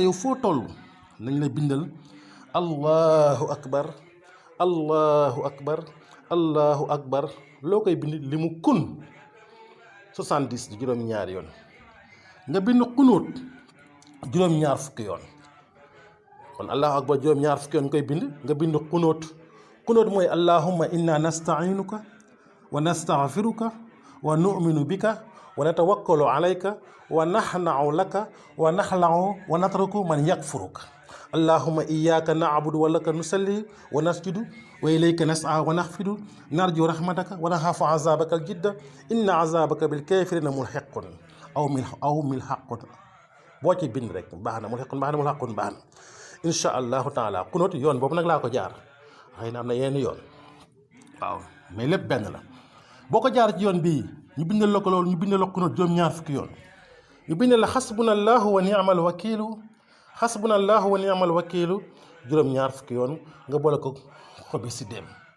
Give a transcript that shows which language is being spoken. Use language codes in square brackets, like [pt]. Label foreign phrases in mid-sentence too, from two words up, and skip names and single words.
[wo] yow foo toll nañ la bindal [ar] الله أكبر الله أكبر الله أكبر [wo] loo koy bind li mu kun 70 di juróom-ñaari yoon nga bind xunóot juróom-ñaar fukki yoon kon [ar] الله أكبر [wo] juróom-ñaar fukki yoon nga koy bind nga bind xunóot mooy [ar] اللهم إنا نستعينك ونستغفرك ونؤمن بك ونتوكل عليك ونخنع لك ونخلع ونترك من يكفرك اللهم إياك نعبد ولك نصلي و نسجد وإليك نسعى ونحفد نرجو رحمتك ونخاف عذابك الجد إن عذابك بالكافرين ملحق أو ملحق [wo] boo ci bind rek baax na mulhiqun baax na mulhaqun baax na [ar] إن شاء الله تعالى [wo] kunóot yoon boobu nag laa ko jaar xëy na am na yenn yoon waaw mais lépp benn la boo ko jaar ci yoon bii ñu bindal la ko loolu ñu bindal la kunóot juróom-ñaar fukki yoon ñu bindal la [ar] حسبنا الله ونعم الوكيل حسبنا الله ونعم الوكيل [wo] juróom-ñaar fukki yoon nga boole ko xobi si dem